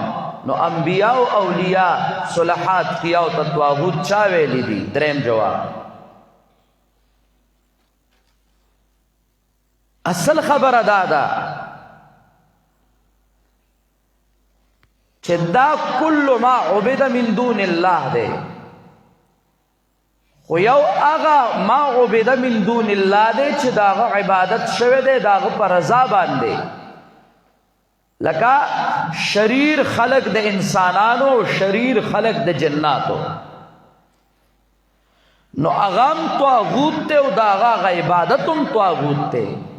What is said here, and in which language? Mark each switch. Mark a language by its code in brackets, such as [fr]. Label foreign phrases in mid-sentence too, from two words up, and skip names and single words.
[ps] نو انبیاء او اولیاء صلحاء اتقیاء ته طاغوت چا ویلی دي؟ دریم جواب، اصل خبره دا ده چې دا [ar] کل ما عبد من دون الله [ps] دی، خو یو هغه [ar] ما عبد من دون الله [ps] دی چې د هغه عبادت شوی دی د هغه په رضا باندې، لکه شریر خلق د انسانانو، شریر خلق د جناتو. نو هغه هم طاغوت دی او د هغه عبادت هم طاغوت دی.